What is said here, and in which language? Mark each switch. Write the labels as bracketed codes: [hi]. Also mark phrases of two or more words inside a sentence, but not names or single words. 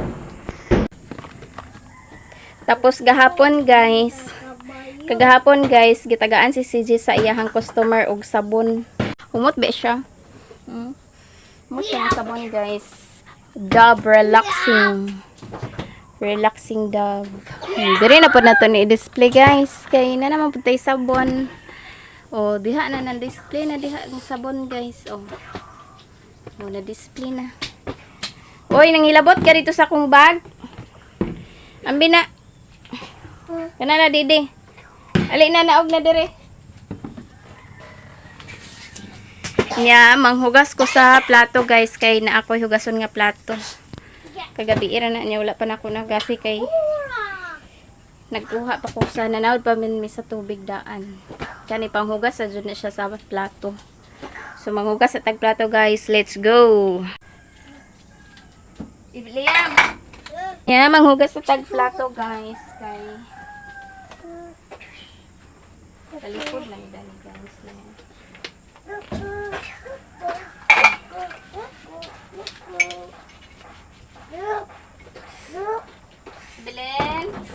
[ceb] Tapos gahapon guys. Kagahapon guys, gitagaan si CJ sa iyahang customer og sabon. Humot ba siya? Humot siya ng sabon guys. Dove relaxing. Relaxing Dove. Diri na po na to ni display guys. [tl] Kay na naman po tayo [ceb] sabon. O, diha na ng display na diha ng sabon guys. O, na display na. Oy, nangilabot ka dito sa kong bag. Ambi na. Kana na didi. Ali na naog na dire. Nya, manghugas ko sa plato guys. Kay na ako hugason nga plato. Kagabi ira na niya wala pa na ako nagasi kay nagkuha pa ko sa nanawd pa min mi sa tubig daan. Kani panghugas sa jud na siya sa plato. So manghugas sa tag plato guys. [en] Let's go. Liam. Yeah, [ceb] manghugas sa tag plato guys kay talikod lang dali guys. Belen.